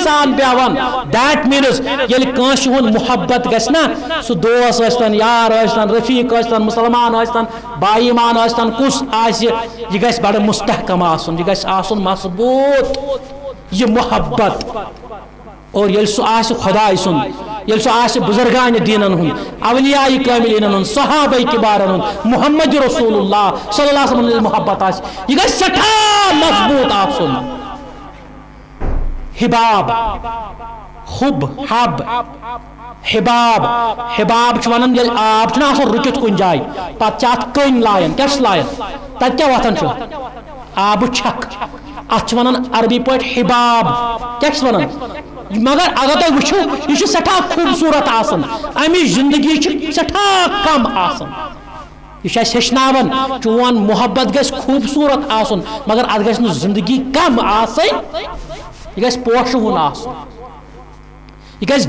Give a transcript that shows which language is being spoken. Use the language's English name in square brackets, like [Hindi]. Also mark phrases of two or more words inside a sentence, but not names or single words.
[Kashmiri] سان بیٚہوان دیٹ میٖنٕز ییٚلہِ کٲنٛسہِ ہُنٛد محبت گژھِ نا سُہ دوس ٲسۍتن یار ٲسۍتن رفیٖق ٲسۍتن مُسلمان ٲسۍتن باے ایمان ٲسۍتن کُس آسہِ یہِ گژھِ بڑٕ مستحکم آسُن یہِ گژھِ آسُن مضبوٗط یہِ محبت اور ییٚلہِ سُہ آسہِ خۄداے سُنٛد ییٚلہِ سُہ آسہِ بُزرگانہِ دیٖنن ہُنٛد اولیاء کاملٖیٖنن ہُنٛد صحابہ کِبارن ہُنٛد محمد رسول اللہ [Arabic] صلی اللہ علیہ وسلم [Kashmiri] ییٚلہِ محبت آسہِ یہِ گژھِ سٮ۪ٹھاہ مضبوٗط آسُن حباب حب حب حباب حباب چھُ ونان ییٚلہِ آب چھُنہ آسان رُکِتھ کُنہِ جایہِ پتہٕ چھِ اتھ کٔنۍ لایان کیاہ چھِ لایان تتہِ کیاہ وۄتھان چھُ آبہٕ چھکھ اتھ چھِ ونان عربی پٲٹھۍ حباب کیاہ چھِ ونان مگر اگر تُہۍ وٕچھِو یہِ چھُ سٮ۪ٹھاہ خوٗبصوٗرت آسان امِچ زندگی چھِ سٮ۪ٹھاہ کم آسان یہ چھُ اَسہِ ہیٚچھناوان چون محبت گژھِ خوٗبصوٗرت آسُن مگر اتھ گژھِ نہٕ زندگی کم آسٕنۍ یہ گژھِ پوشوُن آسُن یہ گژھِ